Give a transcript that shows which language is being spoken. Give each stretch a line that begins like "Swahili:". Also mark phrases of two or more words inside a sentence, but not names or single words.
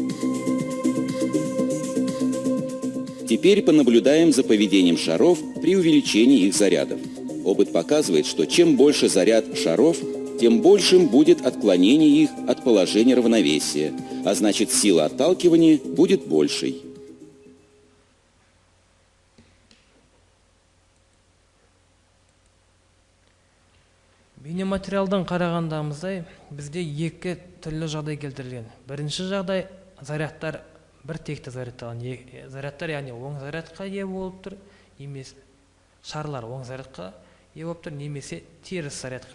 Russian: Теперь понаблюдаем за поведением шаров при увеличении их зарядов. Опыт показывает, что чем больше заряд шаров, тем большим будет отклонение их от положения равновесия, а значит, сила отталкивания будет большей.
Kazakh: Бейнематериалдан қарағандамыздай, бізде екі түрлі жағдай келтірілген. Бірінші жағдай, зарядтар бір текті зарядталған. Зарядтар, яғни оң зарядқа ие болып тұр, немесе шарлар оң зарядқа ие болып тұр, немесе теріс зарядқа.